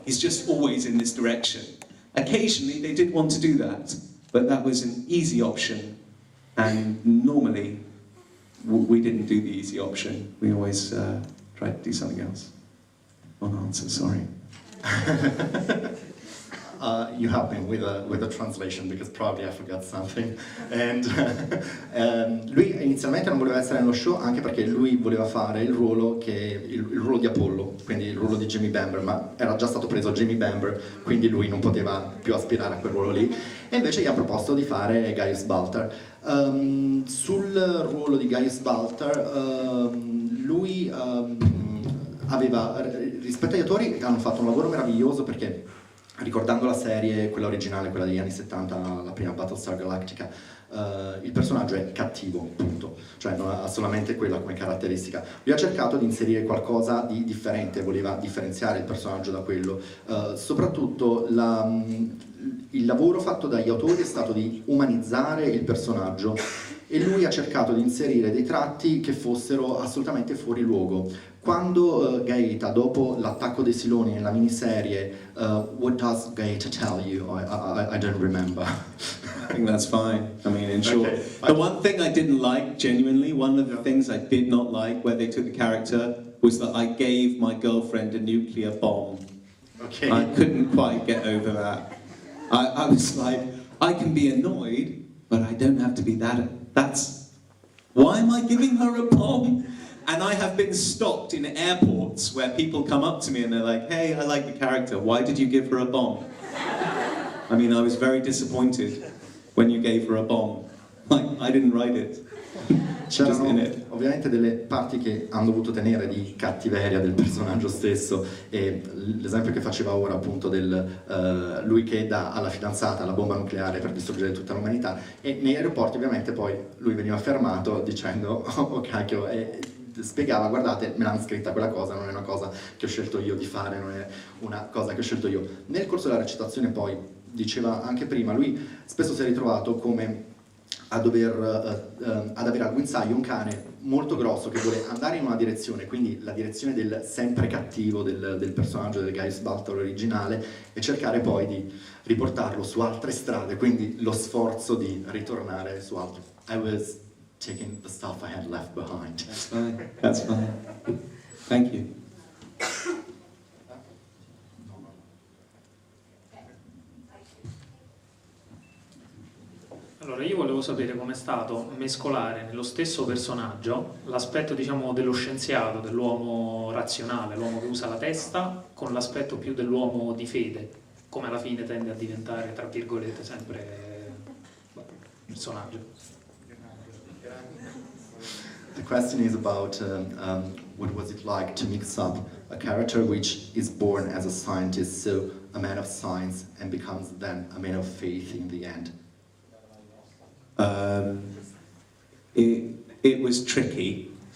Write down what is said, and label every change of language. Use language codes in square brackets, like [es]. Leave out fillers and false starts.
[en] He's just always in this direction. Occasionally they did want to do that, but that was an easy option. And normally we didn't do the easy option. We always tried to do something else. One answer, sorry. you help me with a translation because probably I forgot something. [it] And lui inizialmente non voleva essere nello show anche perché lui voleva fare il ruolo di Apollo, quindi il ruolo di Jimmy Bamber, ma era già stato preso Jimmy Bamber, quindi lui non poteva più aspirare a quel ruolo lì. E invece gli ha proposto di fare Gaius Baltar. Sul ruolo di Gaius Baltar, lui aveva, rispetto agli attori, hanno fatto un lavoro meraviglioso perché, ricordando la serie, quella originale, quella degli anni 70, la prima Battlestar Galactica, il personaggio è cattivo, punto. Cioè non ha solamente quella come caratteristica. Lui ha cercato di inserire qualcosa di differente, voleva differenziare il personaggio da quello. Soprattutto il lavoro fatto dagli autori è stato di umanizzare il personaggio e lui ha cercato di inserire dei tratti che fossero assolutamente fuori luogo. Quando Gaeta, dopo l'attacco dei Siloni nella miniserie, [en] what does Gaeta tell you? I don't remember. I think that's fine. I mean, in short, the one thing I didn't like, genuinely, one of the things I did not like where they took the character was that I gave my girlfriend a nuclear bomb. Okay. I couldn't quite get over that. I was like, I can be annoyed, but I don't have to be that. Why am I giving her a bomb? And I have been stopped in airports where people come up to me and they're like, hey, I like the character, why did you give her a bomb? I mean, I was very disappointed when you gave her a bomb. Like, I didn't write it. [it] C'erano ovviamente delle parti che hanno dovuto tenere di cattiveria del personaggio stesso e l'esempio che faceva ora appunto del lui che dà alla fidanzata la bomba nucleare per distruggere tutta l'umanità e nei aeroporti ovviamente poi lui veniva fermato dicendo oh cacchio e spiegava guardate me l'hanno scritta quella cosa, non è una cosa che ho scelto io di fare, non è una cosa che ho scelto io. Nel corso della recitazione poi diceva anche prima, lui spesso si è ritrovato come ad avere al guinzaglio un cane molto grosso che vuole andare in una direzione, quindi la direzione del sempre cattivo del personaggio del Gaius Baltar originale e cercare poi di riportarlo su altre strade, quindi lo sforzo di ritornare su altre. [en] I was taking the stuff I had left behind. That's fine. That's fine. Thank you. [it] Allora, io volevo sapere com'è stato mescolare nello stesso personaggio l'aspetto, diciamo, dello scienziato, dell'uomo razionale, l'uomo che usa la testa, con l'aspetto più dell'uomo di fede, come alla fine tende a diventare, tra virgolette, sempre personaggio. [en] The question is about what was it like to mix up a character which is born as a scientist, so a man of science, and becomes then a man of faith in the end. It was tricky.